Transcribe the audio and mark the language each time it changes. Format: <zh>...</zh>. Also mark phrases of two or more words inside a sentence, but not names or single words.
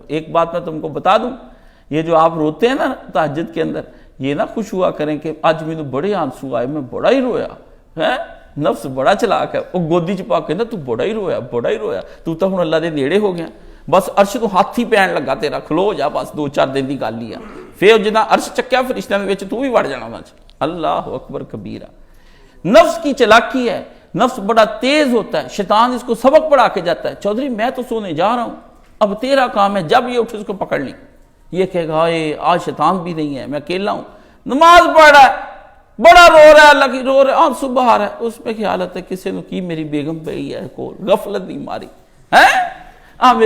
<ur>ایک بات میں تم کو بتا دوں، یہ جو آپ روتے ہیں نا تہجد کے اندر، یہ نہ خوش ہوا کریں کہ آج میں نے بڑے آنسو آئے، میں بڑا ہی رویا، نفس بڑا چلاک ہے، وہ گودی چپا کے نا تو بڑا ہی رویا،</ur> <pa>تو ہن اللہ دے نیڑے ہو گیا، بس عرش تو ہاتھ ہی پین لگا تیرا، کھلو جا بس 2-4 دن دی گل لیا، پھر جنا عرش چکیا فرشتیاں دے وچ تو بھی وڑ جانا انہاں وچ۔</pa> <ar>اللہ اکبر کبیرہ،</ar> <ur>نفس کی چلاکی ہے، نفس بڑا تیز ہوتا ہے، شیطان اس کو سبق پڑھا کے جاتا ہے، چودھری میں تو سونے جا رہا ہوں، اب تیرا کام ہے جب یہ اٹھے اس کو پکڑ لی، یہ کہے گا آج شیطان بھی نہیں ہے، میں اکیلا ہوں، نماز پڑھ رہا ہے، بڑا رو رہا ہے، اللہ کی رو رہا ہے، آنسو بہا رہا ہے، اس میں خیالت ہے کسی نے کی میری بیگم پہ ہی ہے، کو غفلت نہیں ماری ہے، میرے</ur>